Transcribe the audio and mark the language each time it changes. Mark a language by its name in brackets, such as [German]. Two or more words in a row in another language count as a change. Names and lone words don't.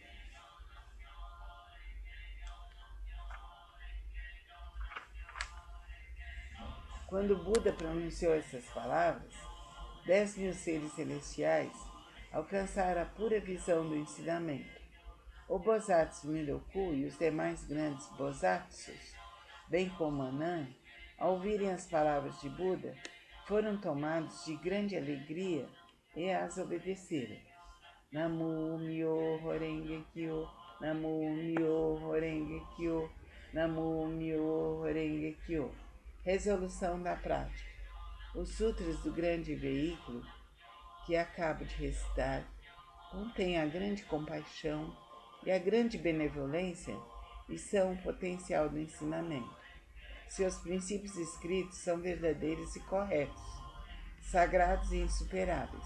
[Portuguese] Quando Buda pronunciou essas palavras, 10.000 seres celestiais alcançaram a pura visão do ensinamento. O Bosatsu Miroku e os demais grandes Bosatsus, bem como Anand, ao ouvirem as palavras de Buda, foram tomados de grande alegria e as obedeceram. [Japanese] 南無妙法蓮華経、南無妙法蓮華経、南無妙法蓮華経. [Portuguese] Resolução da prática. Os sutras do grande veículo que acabo de recitar contêm a grande compaixão e a grande benevolência e são o potencial do ensinamento. Seus princípios escritos são verdadeiros e corretos, sagrados e insuperáveis.